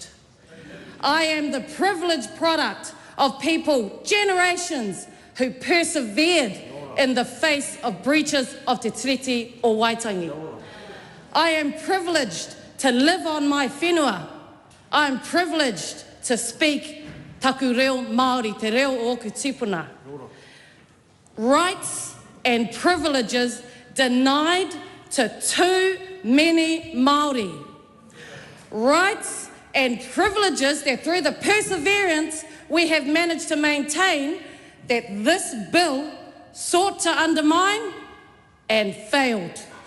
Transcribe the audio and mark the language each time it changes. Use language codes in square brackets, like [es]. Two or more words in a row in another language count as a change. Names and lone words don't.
[en] I am the privileged product of people, generations, who persevered in the face of breaches of Te Tiriti or Waitangi. I am privileged to live on my whenua. I am privileged to speak [mi] taku reo Māori, te reo o ku tipuna. [en] Rights and privileges denied to too many Māori. Rights and privileges that through the perseverance we have managed to maintain that this bill sought to undermine and failed.